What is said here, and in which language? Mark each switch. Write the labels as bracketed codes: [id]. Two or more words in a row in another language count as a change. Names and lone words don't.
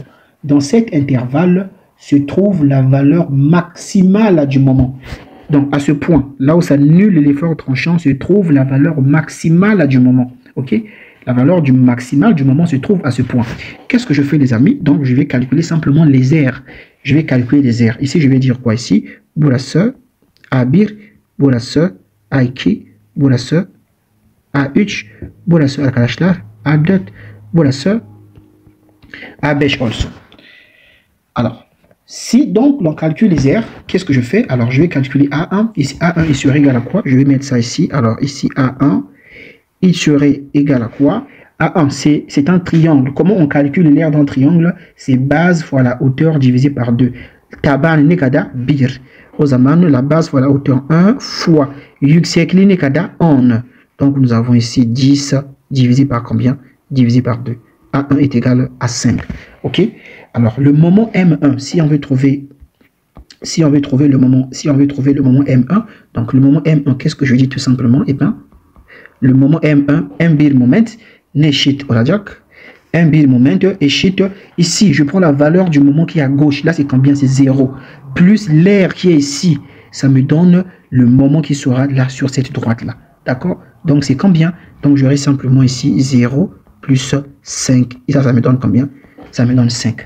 [fr] Dans cet intervalle se trouve la valeur maximale du moment. Donc, à ce point, là où ça annule l'effort tranchant, se trouve la valeur maximale du moment. Ok? La valeur du maximal du moment se trouve à ce point. Qu'est-ce que je fais, les amis? Donc, je vais calculer simplement les aires. Je vais calculer les aires. Ici, je vais dire quoi ici? [tr] Burası, A1, burası, A2, burası, A3, burası arkadaşlar, A4, burası, A5 olsun. [fr] Alors, si donc l'on calcule les aires, qu'est-ce que je fais? Alors, je vais calculer A1. Ici, A1, il serait égal à quoi? Je vais mettre ça ici. Alors, ici, A1, il serait égal à quoi? A1, c'est un triangle. Comment on calcule l'aire d'un triangle? C'est base fois la hauteur divisée par 2. [tr] Taban nekada bir. O zaman, [fr] la base fois la hauteur 1 fois [tr] yüksekliği nekada [fr] 10. Donc, nous avons ici 10 divisé par combien? Divisé par 2. A1 est égal à 5. Ok? Alors, le moment M1, si on veut trouver le moment M1, donc le moment M1, qu'est-ce que je dis tout simplement? Eh bien, le moment M1, M1 moment, [tr] neşit olacak. M1 moment eşit. [fr] Ici, je prends la valeur du moment qui est à gauche. Là, c'est combien? C'est 0. Plus l'air qui est ici, ça me donne le moment qui sera là sur cette droite-là. D'accord? Donc, c'est combien? Donc, j'aurai simplement ici 0 plus 5. Et ça me donne combien? Ça me donne 5.